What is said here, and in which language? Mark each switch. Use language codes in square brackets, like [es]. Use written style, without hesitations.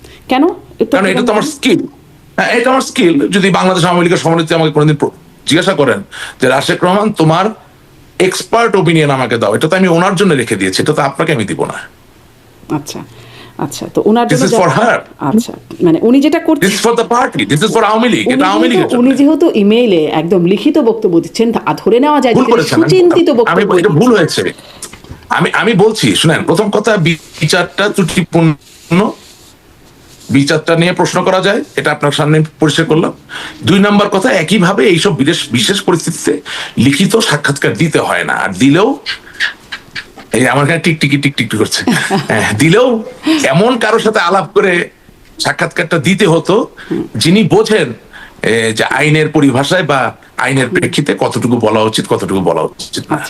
[bn] কেন? কারণ এটা তো আমার স্কিল। হ্যাঁ, এটা আমার স্কিল। যদি বাংলাদেশ আওয়ামী লীগের সভানেত্রী আমাকে কোনোদিন জিজ্ঞাসা করেন যে রাশেক রহমান তোমার এক্সপার্ট ওপিনিয়ন আমাকে দাও, এটা তো আমি ওনার জন্য রেখে দিয়েছি, এটা তো আপনাকে আমি দিব না। আচ্ছা আচ্ছা, তো ওনার জন্য [en] This is for her. [bn] আচ্ছা, মানে উনি যেটা করছেন [en] This is for the party, this is for Awami League, [bn] এটা আওয়ামী লীগের জন্য। উনি যেহেতু ইমেইলে একদম লিখিত বক্তব্য দিচ্ছেন, ধরে নেওয়া যায় যে তিনি সুচিন্তিত বক্তব্য। এটা ভুল হয়েছে। আমি বলছি শুনেন, প্রথম কথা বিচারটা ত্রুটিপূর্ণ, বিচারটা নিয়ে প্রশ্ন করা যায়, এটা আপনার সামনে পরিষ্কার করলাম। 2 নাম্বার কথা, একইভাবে এইসব বিশেষ পরিস্থিতিতে লিখিত সাক্ষাৎকার দিতে হয় না, আর দিলেও এই আমার কাছে টিকটিকি করছে, দিলেও এমন কারোর সাথে আলাপ করে সাক্ষাৎকারটা দিতে হতো যিনি বোঝেন যে আইনের পরিভাষায় বা আইনের প্রেক্ষিতে কতটুকু বলা উচিত কতটুকু বলা উচিত না।